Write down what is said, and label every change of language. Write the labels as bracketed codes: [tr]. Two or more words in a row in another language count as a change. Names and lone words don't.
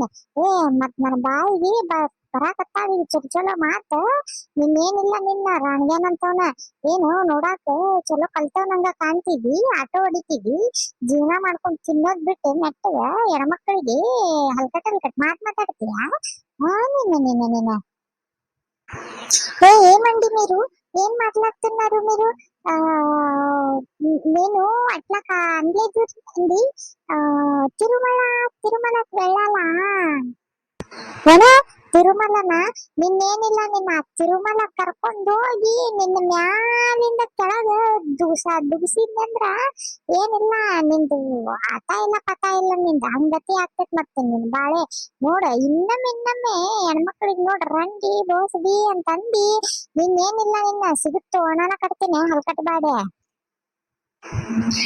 [kn] ಮತ್ ನನ್ನ ಬಾಯಿಗೆ ಬರಾಕತ್ತಾವ ಚಲೋ ಮಾತ. ನಿನ್ನೇನಿಲ್ಲ, ನಿನ್ನ ರಾಣ್ಗ್ಯಾನಂತವನ. ಏನು ನೋಡಾಕ ಚಲೋ ಕಲ್ತವನಂಗ ಕಾಣ್ತಿದ್ವಿ, ಆಟೋ ಹೊಡಿತಿದ್ವಿ, ಜೀವನ ಮಾಡ್ಕೊಂಡ್ ತಿನ್ನೋದ್ ಬಿಟ್ಟು ನೆಟ್ಟಗ ಹೆಣ್ಮಕ್ಳಿಗೆ ಹಲ್ಕಟ್ ಮಾತಾಡ್ತೀಯ? [te] ನಿನ್ನ ఏమండి మీరు? ఏం మాట్లాడుతున్నారు మీరు? నేను అట్లా అనలేదు అండి. తిరుమల తిరుమలకి వెళ్ళాలా? [kn] ಏನೋ ತಿರುಮಲನ? ನಿನ್ನೇನಿಲ್ಲ, ನಿನ್ನ ತಿರುಮಲ ಕರ್ಕೊಂಡು ಹೋಗಿ ನಿನ್ನ ಮ್ಯಾಲಿಂದ ಕೆಳಗ ದುಗ್ಸಿದ್ನಂದ್ರ ಏನಿಲ್ಲ, ನಿಂದು ಆತ ಇಲ್ಲ ಪತ ಇಲ್ಲ, ನಿಂದ ಹಂಗತಿ ಆಗ್ತೈತ್. ಮತ್ತೆ ನಿನ್ ಬಾಳೆ ನೋಡ, ಇನ್ನೊಮ್ಮೆ ಹೆಣ್ಮಕ್ಳಿಗೆ ನೋಡ ರಂಡಿ ಬೋಸಡಿ ಅಂತಂದಿ, ನಿನ್ನೇನಿಲ್ಲ, ನಿನ್ನ ಸಿಗುತ್ತೋ ಒಣನ ಕಟ್ತೀನಿ ಹಲ್ಕಟ್ ಬಾಡೆ.